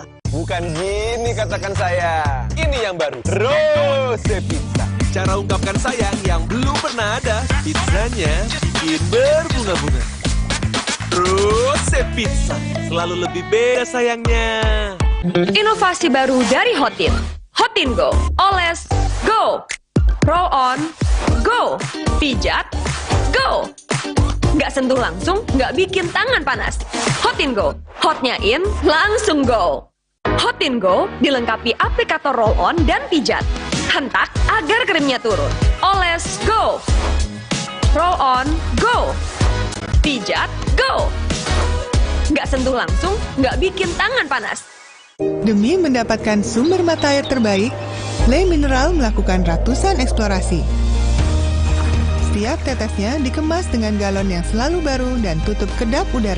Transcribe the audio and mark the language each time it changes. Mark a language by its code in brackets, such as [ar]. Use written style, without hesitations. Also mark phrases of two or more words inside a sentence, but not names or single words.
[id] Bukan gini katakan saya. Ini yang baru, Rose Pizza. Cara ungkapkan sayang yang belum pernah ada. Pizzanya bikin berbunga-bunga. Rose Pizza, selalu lebih beda sayangnya. Inovasi baru dari Hotin. Hotin Go, oles, go. [en] Roll on, go. Pijat, go. [id] Nggak sentuh langsung, nggak bikin tangan panas. Hotin Go, hotnya in, langsung go. Hotin Go dilengkapi aplikator [en] roll on [id] dan pijat. Hentak agar krimnya turun. Oles, [en] go. Roll on, go. [id] Pijat, go. Nggak sentuh langsung, nggak bikin tangan panas. Demi mendapatkan sumber mata air terbaik, Le Mineral melakukan ratusan eksplorasi. Setiap tetesnya dikemas dengan galon yang selalu baru dan tutup kedap udara.